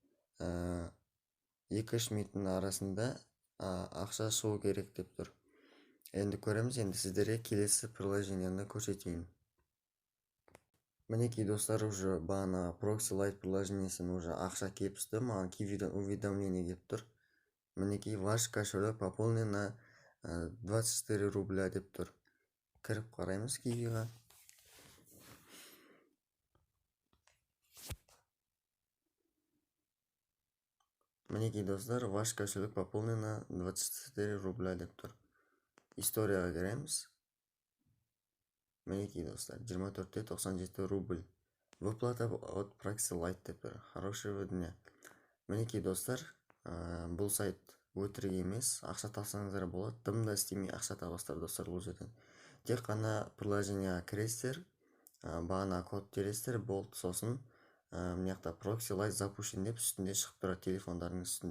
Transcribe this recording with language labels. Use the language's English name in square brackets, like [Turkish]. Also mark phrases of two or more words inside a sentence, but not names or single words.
[Kazakh] 2-3 минуттың арасында ақша шығу керек деп тұр. Енді көреміз, енді сіздерге келесі приложениені көрсетейін. Мінекей достар, уже бағана Proxy Lite приложениесін уже ақша келіп түсті. Маған Kiwi'ден уведомление келіп тұр. Мінекей [Russian] ваш кошелек пополнен на 24 рубля [Kazakh] деп тұр. Кіріп қараймыз Kiwi'ға. Мінекей достар, [Russian] ваш кошелек пополнен на 24 рубля [Kazakh] деп тұр. Историяға кіреміз. Мінекей достар, 24,97 рубль. [Russian] Выплата от Praxi Lite [Kazakh] деп тұр. [Russian] Хорошего дня. [Kazakh] Мінекей достар, бұл сайт өтірік емес, ақша тапсаңыздар болады. Дым да істемей ақша табасыздар достар бұл жерден. Тек қана приложенияға кіресіздер, бағана код тересіздер, болды. Сосын мына жақта Praxi Lite запущен деп үстінде шығып тұрады, телефондарының үстінде.